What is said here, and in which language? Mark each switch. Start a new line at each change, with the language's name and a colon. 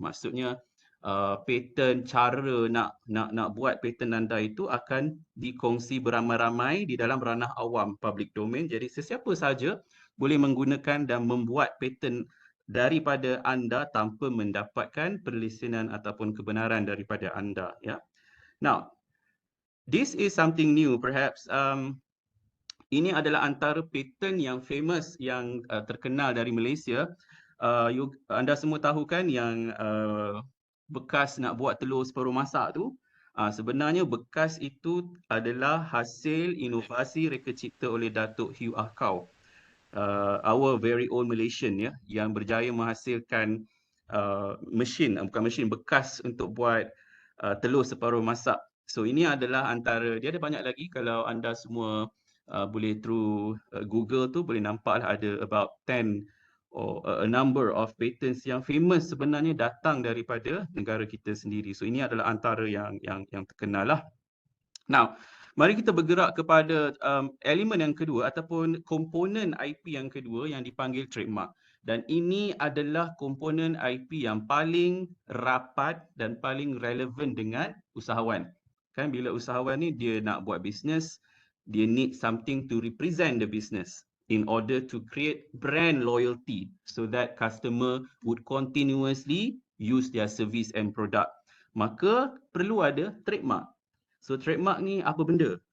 Malay: Maksudnya patent cara nak buat patent anda itu akan dikongsi beramai-ramai di dalam ranah awam public domain. Jadi sesiapa saja boleh menggunakan dan membuat patent daripada anda tanpa mendapatkan perlisenan ataupun kebenaran daripada anda ya.
English: Now, this is something new perhaps.
Malay: Ini adalah antara patent yang famous, yang terkenal dari Malaysia. Anda semua tahu kan yang bekas nak buat telur separuh masak tu, sebenarnya bekas itu adalah hasil inovasi reka cipta oleh Datuk Hugh Ahkau,
English: our very own Malaysian
Malay: ya, yang berjaya menghasilkan bukan mesin bekas untuk buat telur separuh masak. So ini adalah antara, dia ada banyak lagi, kalau anda semua boleh through Google tu boleh nampaklah ada
English: about 10 or a number of patents
Malay: yang famous sebenarnya datang daripada negara kita sendiri. So ini adalah antara yang terkenal lah. Now, mari kita bergerak kepada elemen yang kedua ataupun komponen IP yang kedua yang dipanggil trademark. Dan ini adalah komponen IP yang paling rapat dan paling relevan dengan usahawan. Kan bila usahawan ni dia nak buat bisnes, dia
English: need something to represent the business in order to create brand loyalty so that customer would continuously use their service and product.
Malay: Maka perlu ada trademark. So trademark ni apa benda?